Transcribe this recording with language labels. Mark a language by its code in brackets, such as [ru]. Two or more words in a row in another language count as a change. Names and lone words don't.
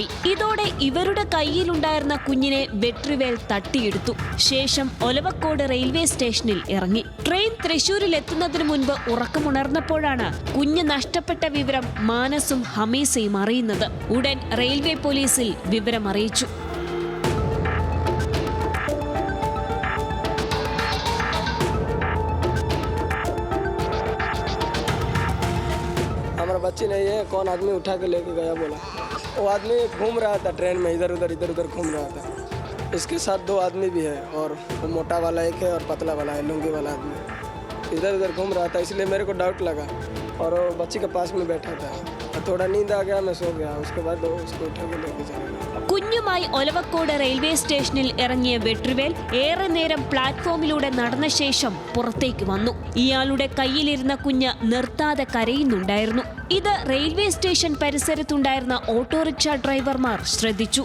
[ml] ഇതോടെ ഇവരുടെ കയ്യിലുണ്ടായിരുന്ന കുഞ്ഞിനെ വെട്രിവേൽ തട്ടിയെടുത്തു. ശേഷം ഒലവക്കോട് റെയിൽവേ സ്റ്റേഷനിൽ ഇറങ്ങി. ട്രെയിൻ തൃശൂരിൽ എത്തുന്നതിന് മുൻപ് ഉറക്കമുണർന്നപ്പോഴാണ് കുഞ്ഞ് നഷ്ടപ്പെട്ട വിവരം മാനസും ഹമീസയും അറിയുന്നത്. ഉടൻ റെയിൽവേ പോലീസിൽ വിവരം അറിയിച്ചു. [hi] हमारा बच्ची नहीं है, कौन आदमी उठा के लेके गया बोला। वो आदमी घूम रहा था ट्रेन में, इधर उधर घूम रहा था। इसके साथ 2 आदमी भी है और वो मोटा वाला एक है और पतला वाला है, लुंगी वाला आदमी इधर उधर घूम रहा था, इसलिए मेरे को डाउट लगा और वो बच्ची के पास में बैठा था। थोड़ा नींद आ गया, मैं सो गया। उसके बाद उसको उठा के लेके चला गया. [ml] കുഞ്ഞുമായി ഒലവക്കോട് റെയിൽവേ സ്റ്റേഷനിൽ ഇറങ്ങിയ വെട്രിവേൽ ഏറെ നേരം പ്ലാറ്റ്ഫോമിലൂടെ നടന്ന ശേഷം പുറത്തേക്ക് വന്നു. ഇയാളുടെ കയ്യിലിരുന്ന കുഞ്ഞ് നിർത്താതെ കരയുന്നുണ്ടായിരുന്നു. ഇത് റെയിൽവേ സ്റ്റേഷൻ പരിസരത്തുണ്ടായിരുന്ന ഓട്ടോറിക്ഷ ഡ്രൈവർമാർ ശ്രദ്ധിച്ചു.